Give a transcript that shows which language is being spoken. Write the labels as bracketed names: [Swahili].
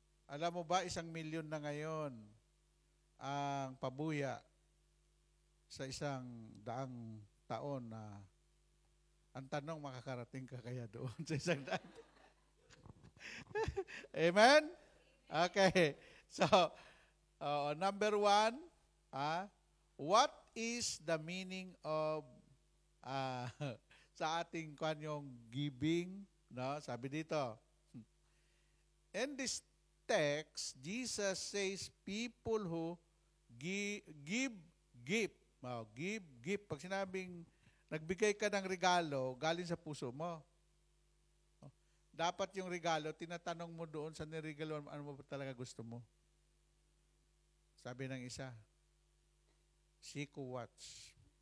[Filipino] Alam mo ba, 1,000,000 na ngayon ang pabuya sa 100 taon na ang tanong, makakarating ka kaya doon sa 100? Amen? Okay. [English] So, number 1, what is the meaning of [Filipino] sa ating kanyang [English] giving? No? [Filipino] Sabi dito, [English] in this text, Jesus says people who give gift. Give gift. [Filipino] Pag sinabing nagbigay ka ng regalo, galing sa puso mo. Dapat yung regalo, tinatanong mo doon sa niregalo, ano mo talaga gusto mo. Sabi ng isa, Seiko watch.